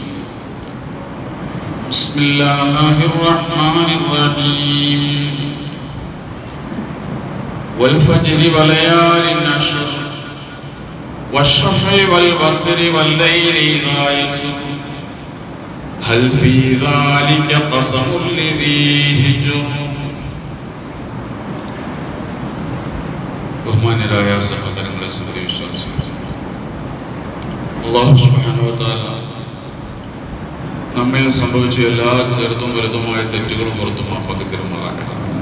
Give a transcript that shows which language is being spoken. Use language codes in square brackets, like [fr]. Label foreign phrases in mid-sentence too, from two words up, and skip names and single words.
[ar] بسم الله الرحمن الرحيم. والفجر وليال عشر والشفع والوتر والليل إذا يسر هل في ذلك قسم لذي حجر. [ml] ബഹുമാന്യരായ സഹോദരങ്ങളെ, സത്യവിശ്വാസികളെ, [ar] الله سبحانه وتعالى [ml] നമ്മിൽ സംഭവിച്ച എല്ലാ ചെറുതും വലുതുമായ തെറ്റുകളും പുറത്തു മാപ്പാക്കി തരുമാറാകട്ടെ.